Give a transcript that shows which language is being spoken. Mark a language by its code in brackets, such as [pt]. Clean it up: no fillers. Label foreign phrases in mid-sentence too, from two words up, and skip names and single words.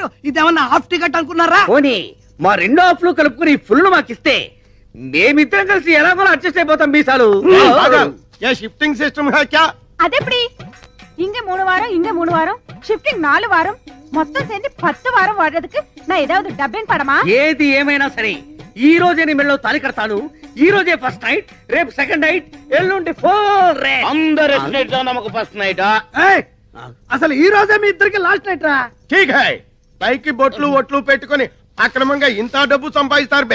[te] ఇదేమన్నా [en] half ticket [te] అనుకున్నారా? పోనీ మా 2 హాఫ్లు కలుపుకుని ఫుల్ మాకిస్తే మేమిద్దరం కలిసి ఎలాగో అడ్జస్ట్ అయిపోతాం. మీసాలు [en] shifting system [te] అదెప్పటి? ఇంక 3 వారం ఇంక 3 వారం షిఫ్టింగ్ 4 వారం మొత్తం சேர்ந்து 10 వారం వాడేందుకు [ta] நான் ஏதாவது டப்பிங் படமா? [te] ఏది ఏమైనా సరే ఈ రోజే నీ మెడలో తాళి కడతాను. ఈ రోజే [en] first night, [te] రేపు [en] second night, [te] ఎల్లుండి ఫోర్. అందరూ నమకు [en] first night. [te] అసలు ఈ రోజే మీ ఇద్దరికి [en] last night [te] రా. [hi] ठीक है, [te] పైకి బొట్లు ఒట్లు పెట్టుకొని అక్రమంగా ఇంత డబ్బు సంపాదిస్తారు బే.